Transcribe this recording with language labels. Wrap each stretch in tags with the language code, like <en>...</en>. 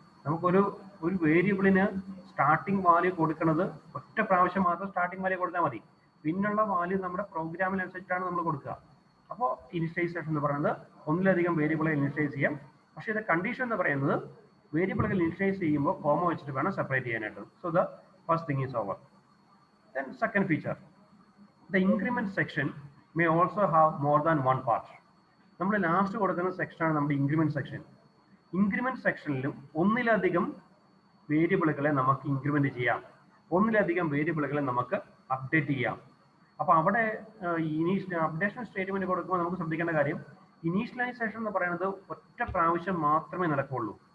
<ml>നമുക്കൊരു വേരിയബിളിന് starting value കൊടുക്കുന്നത് ഒറ്റ പ്രാവശ്യം മാത്രം സ്റ്റാർട്ടിംഗ് വാല്യൂ കൊടുത്താൽ മതി. പിന്നുള്ള വാല്യൂ നമ്മുടെ പ്രോഗ്രാമിനനുസരിച്ചാണ് നമ്മൾ കൊടുക്കുക. അപ്പോൾ ഇനിഷ്യലൈസേഷൻ എന്ന് പറയുന്നത് ഒന്നിലധികം വേരിയബിളെ ഇനിഷ്യലൈസ് ചെയ്യാം. പക്ഷേ ഇത് കണ്ടീഷൻ എന്ന് പറയുന്നത് വേരിയബിളുകൾ ഇനിഷ്യലൈസ് ചെയ്യുമ്പോൾ കോമ വെച്ചിട്ട് വേണം സെപ്പറേറ്റ് ചെയ്യാനായിട്ട്.</ml> <en>So the first thing is over. Then second feature, the increment section may also have more than one part.</en> <ml>നമ്മൾ ലാസ്റ്റ് കൊടുക്കുന്ന സെക്ഷനാണ് നമ്മുടെ ഇൻക്രിമെന്റ് സെക്ഷൻ. ഇൻക്രിമെന്റ് സെക്ഷനിലും ഒന്നിലധികം വേരിയബിളുകളെ നമുക്ക് ഇൻക്രിമെന്റ് ചെയ്യാം, ഒന്നിലധികം വേരിയബിളുകളെ നമുക്ക് അപ്ഡേറ്റ് ചെയ്യാം. അപ്പോൾ അവിടെ അപ്ഡേഷൻ സ്റ്റേറ്റ്മെന്റ് കൊടുക്കുമ്പോൾ നമുക്ക് ശ്രദ്ധിക്കേണ്ട കാര്യം, ഇനീഷ്യലൈസേഷൻ എന്ന് പറയുന്നത് ഒറ്റ പ്രാവശ്യം മാത്രമേ നടക്കുകയുള്ളൂ.</ml>